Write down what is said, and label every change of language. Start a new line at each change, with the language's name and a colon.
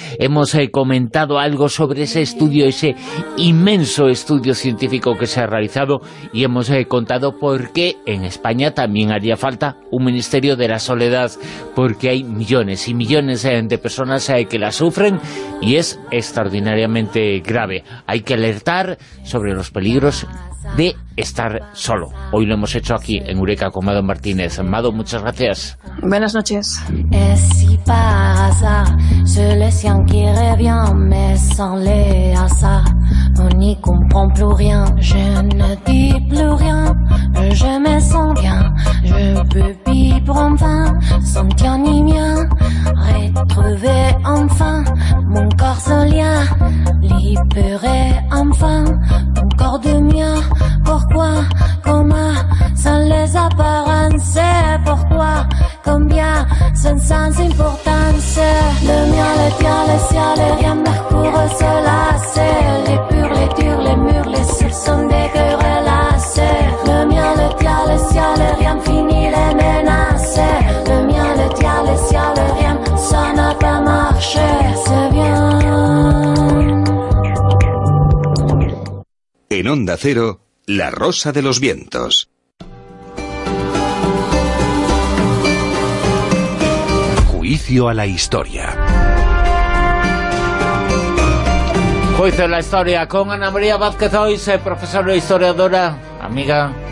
Spanish: Hemos comentado algo sobre ese estudio, ese inmenso estudio científico que se ha realizado, y hemos contado por qué en España también haría falta un Ministerio de la Soledad, porque hay millones y millones de personas que la sufren y es extraordinariamente grave. Hay que alertar sobre los peligros de estar solo. Hoy lo hemos hecho aquí en Eureka con Mado Martínez. Mado, muchas gracias. Buenas noches.
French: Si par hasard, je le sien qui revient, mais sans les hasard, on n'y comprend plus rien. Je ne dis plus rien, je me sens bien. Je peux vivre enfin, sentir ni mien. Retrouver enfin mon corps sans lien. Libérer enfin ton corps de mien. Pourquoi, comment, sans les apparences. Pourquoi, combien, sans importance. Le mien, le tien, le ciel, le rien, Mercure se lasse. Les purs, les durs, les murs, les cils sont des querelles lassées. Le mien, le tien, le ciel, le rien, fini les menaces. Le mien, le tien, le ciel, le rien, ça n'a pas marché. C'est bien.
Spanish: En Onda Cero, La Rosa de los Vientos. Juicio a la Historia. Juicio a la Historia con Ana María Vázquez Hoyos, profesora e historiadora, amiga.